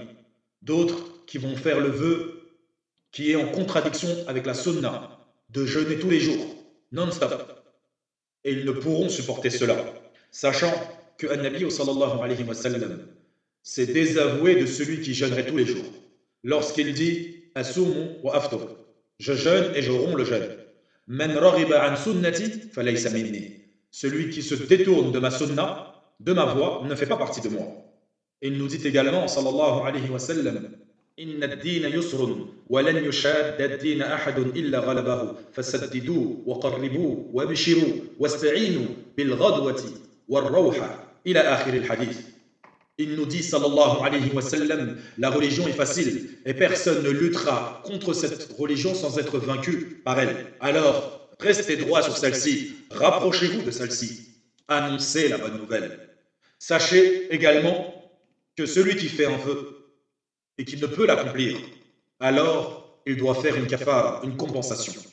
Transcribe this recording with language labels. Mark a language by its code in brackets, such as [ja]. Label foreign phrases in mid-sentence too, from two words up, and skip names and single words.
[fr] D'autres qui vont faire le vœu qui est en contradiction avec la sunna, de jeûner tous les jours, non-stop. Et ils ne pourront supporter cela, sachant que [ar] النبي صلى الله عليه وسلم [fr] s'est désavoué de celui qui jeûnerait tous les jours, lorsqu'il dit « [ar] أصوم وأفطر [fr] » je jeûne et je romps le jeûne. « [ar] من رغب عن سنتي فليس مني [fr] » celui qui se détourne de ma sunna, de ma voie, ne fait pas partie de moi. Et il nous dit également, [ar] صلى الله عليه وسلم، إن الدين يسر، ولن يشاد الدين أحد إلا غلبه، فسددوا، وقاربوا، وبشروا، واستعينوا، بالغدوة، والروحة، إلى آخر الحديث. [fr] Il nous dit, [ar] sallallahu alayhi wa sallam, [fr] la religion est facile, et personne ne luttera contre cette religion sans être vaincu par elle. Alors, restez droit sur celle-ci, rapprochez-vous de celle-ci, annoncez la bonne nouvelle. Sachez également que celui qui fait un vœu et qui ne peut l'accomplir, alors il doit faire une kafara, une compensation.